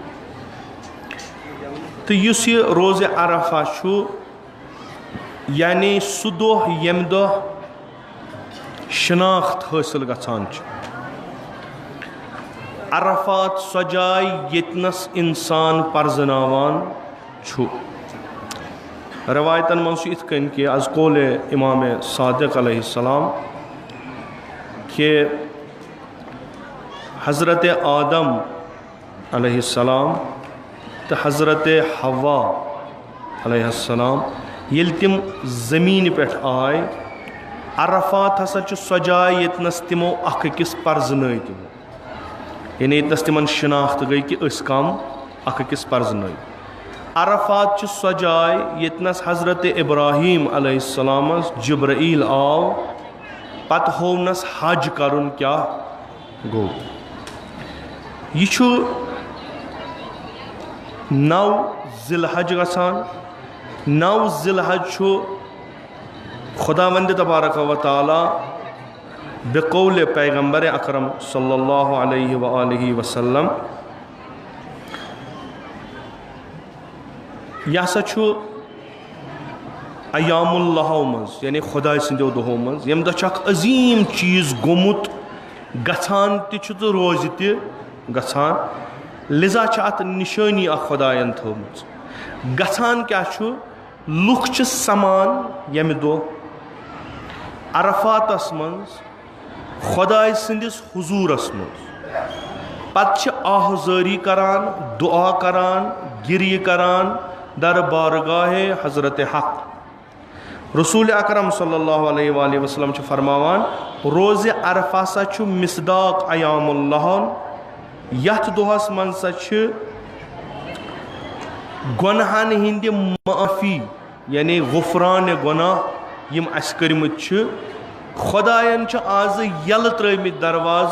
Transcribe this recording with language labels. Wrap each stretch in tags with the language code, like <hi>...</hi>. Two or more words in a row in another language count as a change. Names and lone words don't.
<ks>تو یس یہ روز عرفہ چھو یعنی سہ دۄہ ییٚمہِ دۄہ شناخت حٲصِل گژھان چھِ عرفات سۄ جاے ییٚتنس انسان پرزناوان چھُ روایتن منٛز چھُ یِتھ کٔنۍ کہ</ks> <fa>از قول</fa> <ks>امام صادق</ks> <ar>علیہ السلام</ar> <ks>کہ حضرت آدم</ks> <ar>علیہ السلام</ar> <ks>تو حضرت حوا</ks> <ar>علیہ السلام</ar> <ks>یل تم زمین پہ آئے عرفات ہسا سۄ جاے ییٚتنس تمو اکھ أکِس پرزنٲے تمو یعنی ییٚتنس تمن شناخت گئی کہ أسۍ کم اکھ أکِس پرزنٲے عرفات چھ سۄ جاے ییٚتنس حضرت ابراہیم</ks> <ar>علیہ السلام</ar> <ks>جبرائیل آو پتہٕ ہوونس حج کرن کیا گو یہ چھُ 9 ذی الحج گژھان 9 ذی الحج چھُ خداوند</ks> <ar>تبارک و تعالی</ar> <ks>بقول پیغمبر اکرم</ks> <ar>صلی اللہ علیہ وآلہ وسلم</ar> <ks>یہ ہسا چھُ</ks> <ar>ایام اللہ</ar> <ks>مز یعنی خدا سندیو دہو مز یم دہ اکھ عظیم چیز گومت گژھان تہِ چھُ تہٕ روزِ تہِ گژھان لذا چھ ات نشانی اخ خدایان تھومژ گژھان کیا چھُ لُکھ چھِ سمان ییٚمہِ دۄہ عرفاتس منٛز خداے سٕنٛدِس حضوٗرس منٛز پتہٕ چھِ آہزٲری کران دعا کران گریہِ کران</ks> <fa>در بارگاہ حضرت حق</fa> <ks>رسول اکرم</ks> <ar>صلی اللہ علیہ وآلہ وسلم</ar> <ks>چھِ فرماوان روز عرفہ سا چھُ مصداق</ks> <ar>ایام اللہ</ar> <ks>یتھ دۄہس منٛز سا چھِ گۄنہن ہٕنٛدِ معافی یعنی غفران گۄناہ یم اسہِ کٔرمٕتۍ چھِ خدایَن چھِ آز یلہٕ ترٲومٕتۍ دروازٕ</ks>